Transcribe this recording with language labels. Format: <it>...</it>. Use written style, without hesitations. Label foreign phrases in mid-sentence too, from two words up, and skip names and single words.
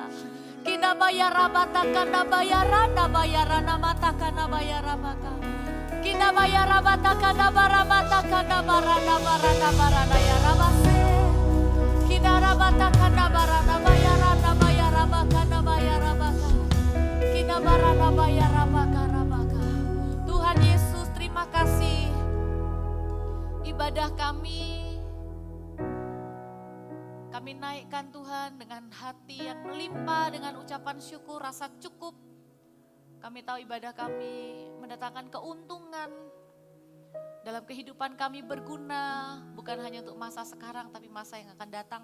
<id>Kinda bayarabatakana bayarana bayarana matakana bayarabaka. Kinda bayarabatakana barabatakana barana barana barana yarabase. Kinda rabatakana barana bayarana bayarabakana bayarabaka. Kinda barana bayarabaka rabaka. Tuhan Yesus, terima kasih. Ibadah kami naikkan Tuhan dengan hati yang melimpah, dengan ucapan syukur, rasa cukup. Kami tahu ibadah kami mendatangkan keuntungan dalam kehidupan kami, berguna bukan hanya untuk masa sekarang tapi masa yang akan datang.</id>